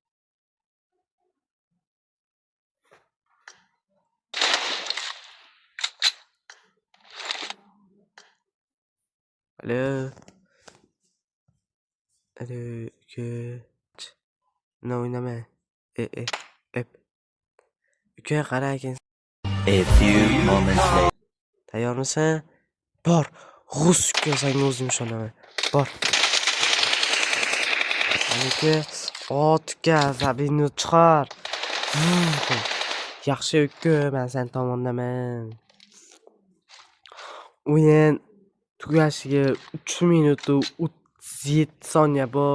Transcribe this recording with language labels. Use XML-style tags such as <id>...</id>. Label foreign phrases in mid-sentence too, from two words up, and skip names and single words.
<uz>Alo. Ne oynama. Uka qara ekan.</uz> <en>A few moments later.</en> <uz>Tayyormisan? Bor. G'us uka, senga o'zim ishonaman. Bor. Uka, otga zabini chiqar. Yaxshi uka, men sen tomondaman. O'yin tugashiga 3 minut 37 soniya bor.</uz>